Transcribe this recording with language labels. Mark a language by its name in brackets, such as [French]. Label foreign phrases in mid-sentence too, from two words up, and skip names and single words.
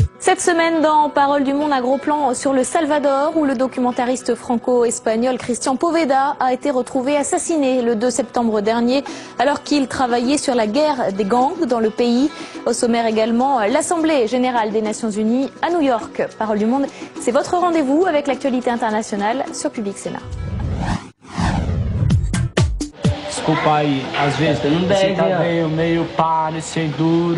[French] Cette semaine, dans Parole du Monde, un gros plan sur le Salvador, où le documentariste franco-espagnol Christian Poveda a été retrouvé assassiné le 2 septembre dernier, alors qu'il travaillait sur la guerre des gangs dans le pays. Au sommaire également, l'Assemblée générale des Nations Unies à New York. Parole du Monde, c'est votre rendez-vous avec l'actualité internationale sur Public Sénat. [Portuguese] Desculpa aí, às vezes você tá meio pá, sem duro.